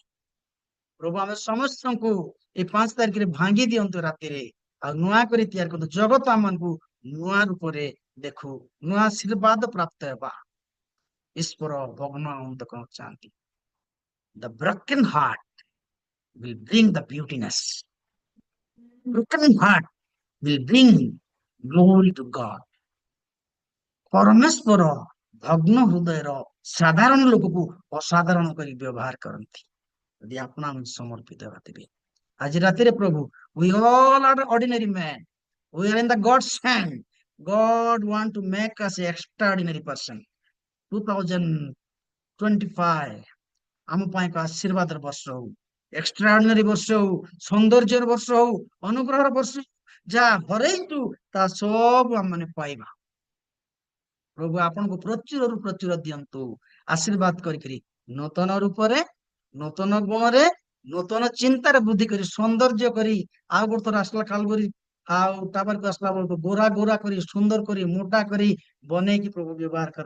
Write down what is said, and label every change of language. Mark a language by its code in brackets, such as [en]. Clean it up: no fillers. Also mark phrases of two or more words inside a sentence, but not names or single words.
[or] ପ୍ରଭୁ ଆମେ ସମସ୍ତଙ୍କୁ ଏ 5 ତାରିଖରେ ଭାଙ୍ଗି ଦିଅନ୍ତୁ ରାତିରେ, ଆଉ ନୂଆ କରି ତିଆରି କରନ୍ତୁ। ଜଗତ ଆମକୁ ନୂଆ ରୂପରେ ଦେଖୁ, ନୂଆ ଆଶୀର୍ବାଦ ପ୍ରାପ୍ତ ହେବା। ଈଶ୍ୱର ଭଗ୍ନ ଅନ୍ତକ ଚାହାନ୍ତି। [en] the broken heart will bring the beautiness. Broken heart will bring glory to God. [or] ପରମେଶ୍ୱର ଭଗ୍ନ ହୃଦୟର ସାଧାରଣ ଲୋକକୁ ଅସାଧାରଣ କରି ବ୍ୟବହାର କରନ୍ତି। ଯଦି ଆପଣ ଆମେ ସମର୍ପିତ ହେବା ତେବେ ଆଜି ରାତିରେ ପ୍ରଭୁ, [en] we all are ordinary men. We are in the God's hand. God want to make us an extraordinary person. [or] 2025 ଆମ ପାଇଁ ଏକ ଆଶୀର୍ବାଦର ବର୍ଷ ହଉ, ଏକ୍ସଟ୍ରାଅର୍ଡିନାରୀ ବର୍ଷ ହଉ, ସୌନ୍ଦର୍ଯ୍ୟର ବର୍ଷ ହଉ, ଅନୁଗ୍ରହର ବର୍ଷ, ଯାହା ହରେଇଛୁ ତା ସବୁ ଆମମାନେ ପାଇବା। ପ୍ରଭୁ ଆପଣଙ୍କୁ ପ୍ରଚୁରରୁ ପ୍ରଚୁର ଦିଅନ୍ତୁ, ଆଶୀର୍ବାଦ କରିକିରି ନୂତନ ରୂପରେ, ନୂତନ ଗୁଣରେ, ନୂତନ ଚିନ୍ତାରେ ବୃଦ୍ଧି କରି, ସୌନ୍ଦର୍ଯ୍ୟ କରି, ଆଉ ଗୋଟେ ଥର ଆସିଲା କାଲବରୀ ଆଉ ତାପରକୁ ଆସିଲା ବେଳକୁ ଗୋରା ଗୋରା କରି, ସୁନ୍ଦର କରି, ମୋଟା କରି ବନେଇକି ପ୍ରଭୁ ବ୍ୟବହାର କର।